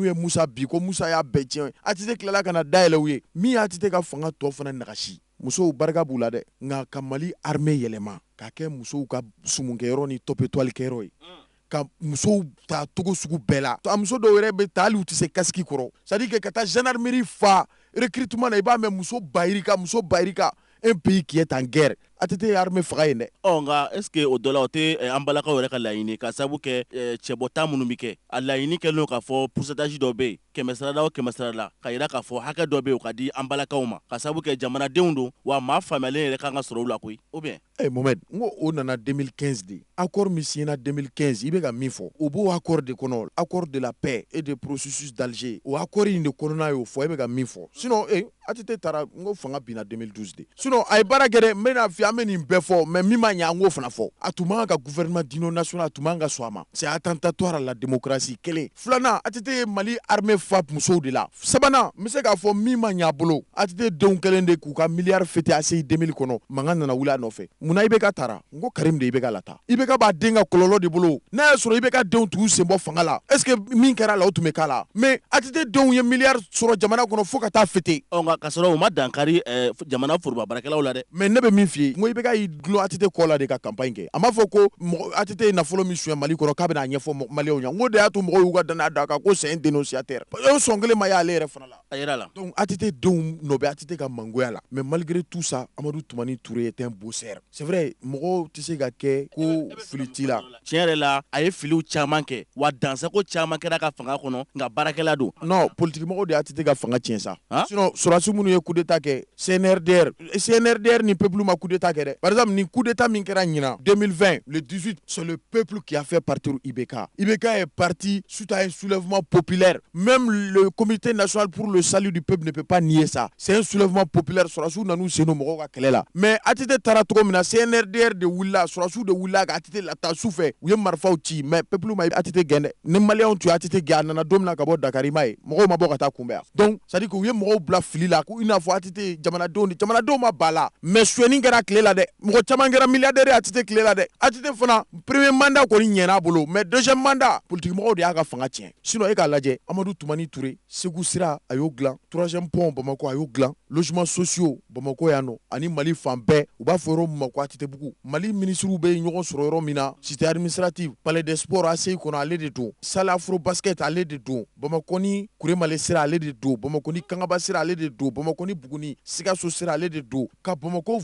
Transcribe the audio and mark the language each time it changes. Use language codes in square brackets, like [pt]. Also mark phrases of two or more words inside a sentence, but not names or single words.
[bm] ye Musa bi ko Musa y'a bɛɛ tiɲɛ ATT tilala ka na dayɛlɛ u ye min ye ATT ka fanga tɔ fana nagasi musow barika b'u la dɛ nka ka Mali armée yɛlɛma k'a kɛ musow ka sumunkɛyɔrɔ ni top étoile kɛyɔrɔ ye ka musow ta togo sugu bɛɛ la a muso dɔw yɛrɛ bɛ taa hali u tɛ se casque kɔrɔ [fr] c'est à dire que [bm] ka taa gendarmerie fa recrutement na i b'a mɛn muso bayirika [fr] un pays qui est en guerre [bm] ATT ye armée faga yen dɛ. Nka [fr] est ce que [bm] o dɔ la o tɛ an balakaw yɛrɛ ka laɲini ka sababu kɛ cɛbɔta minnu bɛ kɛ a laɲini kɛlen don k'a fɔ pourcentage dɔ bɛ yen kɛmɛ sarada o kɛmɛ sara la ka jira k'a fɔ hakɛ dɔ bɛ yen o ka di an balakaw ma ka sababu kɛ jamanadenw don wa maa faamuyalen yɛrɛ kan ka sɔrɔ u la koyi [fr] ou bien. [bm] Mohamed n ko o nana 2015 de accord min signé 2015 i bɛ ka min fɔ o b'o [fr] accord de kɔnɔ accord de la paix et de processus d'Alger [bm] o accord in de kɔnɔna y'o fɔ e bɛ ka min fɔ sinon ATT taara n ko fanga binna 2012 de sinon a ye baara kɛ dɛ n bɛna f'i ye an bɛ nin bɛɛ fɔ mais min ma ɲɛ an k'o fana fɔ a tun man ka [fr] gouvernement d'union nationale [bm] a tun man ka sɔn a ma [fr] c'est attentatoire à la démocratie [bm] kelen filanan ATT ye Mali armée fa musow de la sabanan n bɛ se k'a fɔ min ma ɲɛ a bolo ATT denw kɛlen de k'u ka miliyari fêté ACI 2000 kɔnɔ mankan nana wuli a nɔfɛ munna IBK taara n ko Karim de IBK la ta IBK b'a den ka kɔlɔlɔ de bolo n'a y'a sɔrɔ IBK denw t'u sen bɔ fanga la [fr] est ce que [bm] min kɛra la o tun bɛ k'a la mais ATT denw ye miliyari sɔrɔ jamana kɔnɔ fo ka taa fêté. Nka ka sɔrɔ o ma dankari jamana foroba baarakɛlaw la dɛ. mais ne bɛ min f'i ye n ko IBK y'i dulon ATT kɔ la de ka campagne kɛ a m'a fɔ ko ATT ye nafolo min suɲɛ Mali kɔnɔ k'a bɛna ɲɛfɔ maliyɛnw ɲɛ n ko de y'a to mɔgɔw y'u ka danaya d'a kan ko [fr] c'est un dénonciateur [bm] o sɔn kelen ma y'ale yɛrɛ fana la. A yɛrɛ la. donc ATT denw nɔ bɛ ATT ka mangoya la [fr] mais malgré tout ça Amadou Toumani Touré est un bosseur c'est vrai [bm] mɔgɔw tɛ se ka kɛ ko fili t'i la. tiɲɛ yɛrɛ la a ye filiw caman kɛ wa dansako caman kɛra ka fanga kɔnɔ nka baarakɛla don. non politique mɔgɔw de ATT ka fanga tiɲɛ sa sinon sɔrɔdasi minnu ye [fr] coup d'état [bm] kɛ CNRDR ni peuple ma [fr] coup d'état [bm] kɛ dɛ [fr] par exemple [bm] ni [fr] coup d'état [bm] min kɛra ɲinan 2020 [fr] le 18 c'est le peuple qui a fait partir IBK est parti suite à un soulèvement populaire même le comité national pour le salut du peuple ne peut pas nier ça c'est un soulèvement populaire [bm] sɔrɔdasiw nan'u sen don mɔgɔw ka kɛlɛ la mais ATT taara cogo min na CNRDR de wulila sɔrɔdasiw de wulila ka ATT lata sufɛ u ye marifaw ci [fr] mais peuple [bm] ma ATT gɛn dɛ ni maliyɛnw tun ye ATT gɛn a nana don min na ka bɔ Dakar i m'a ye mɔgɔw ma bɔ ka taa kunbɛn [fr] donc c'est à dire que [bm] u ye mɔgɔw bila fili la ko i n'a fɔ ATT jamanadenw ma ba la mais suɲɛni kɛra tile tile la dɛ mɔgɔ caman kɛra milliardaire a tɛ tile la dɛ a tɛ fana [fr] premier mandat [bm] kɔni ɲɛna bolo mais [fr] deuxième mandat politique [bm] mɔgɔw de y'a ka fanga tiɲɛ sinon e k'a lajɛ Amadou Toumani Touré Segu sira a y'o dilan [fr] troisième pont [bm] Bamako a y'o dilan [fr] logements sociaux [bm] Bamako yan nɔ ani Mali fan bɛɛ u b'a fɔ yɔrɔ min ma ko ATTbugu Mali ministres bɛ ɲɔgɔn sɔrɔ yɔrɔ min na [fr] cité administrative palais des sports [bm] ACI kɔnɔ ale de don salle afro basket ale de don Bamako ni Kuremale sira ale de don Bamako ni Kangaba sira ale de don Bamako ni Buguni Sikaso sira ale de don ka Bamako